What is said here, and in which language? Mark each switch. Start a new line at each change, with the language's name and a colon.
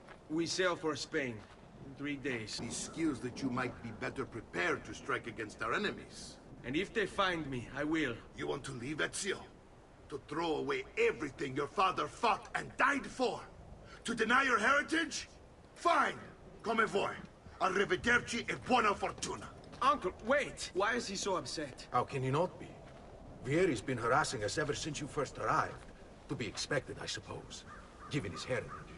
English: We sail for Spain in 3 days. These skills that you might be better prepared to strike against our enemies. And if they find me, I will. You want to leave, Ezio? To throw away everything your father fought and died for? To deny your heritage? Fine.
Italian: Come voi. Arrivederci e buona fortuna.
English: Uncle, wait! Why is he so upset? How can he not be? Vieri's been harassing us ever since you first arrived. To be expected, I suppose, given his heritage.